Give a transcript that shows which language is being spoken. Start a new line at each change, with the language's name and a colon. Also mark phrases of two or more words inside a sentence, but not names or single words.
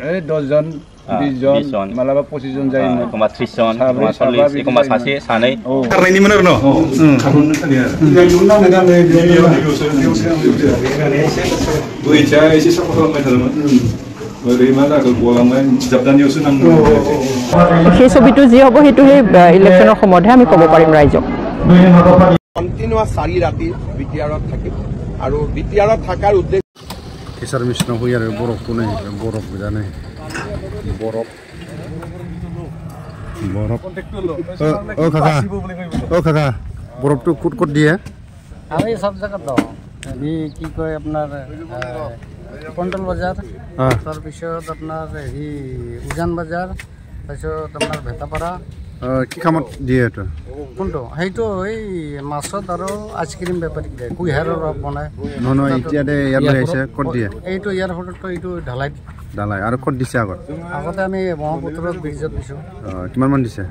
Bodo: 10 जन 20 जन मालाबा 25 जन जायोमोन एखमबा 30 जन एखमबा 40 एखमबा सासे सानै खारनायनिमोन आरो न खारनो खालिया बैथिया एसे साफा खालामबाय थादोंमोन ओरै मा जाखो गलांबाय जाबदानियावसो नांगौ
Assamese: সেই ছবিটো যি হ'ব সেইটো সেই ইলেকশ্যনৰ সময়তহে আমি ক'ব পাৰিম ৰাইজক কন্টিনিউয়াস 4 ৰাতি বিটিআৰত থাকিম আৰু বিটিআৰত থাকাৰ উদ্দেশ্য
Bodo: केसार मिशनाव होयो आरो बरफखौ नै बरफ गोजा नै बरफ बरफ काका बरफটো कुट कुट দিয়ে
Assamese: আমি সব জায়গা তো এই কি কয় আপনার কন্ট্রোল বাজার তাৰপিছত আপনার এই উজান বাজার তাৰপিছত আপনার ভেটাপাড়া কি কামত দিয়ে এটা কোনটো সেইটো এই মাছত আৰু আইসক্রিম বেপাৰীক দিয়ে কুইহাৰৰ ৰস বনায় নহয় এতিয়া দে ইয়াত আহিছে কত দিয়ে এইটো ইয়াৰ ফটোটো এইটো ঢালাই ঢালাই আৰু কত দিছে আগতে আমি ব্ৰহ্মপুত্ৰত ব্ৰিজত দিছো কিমান মান দিছে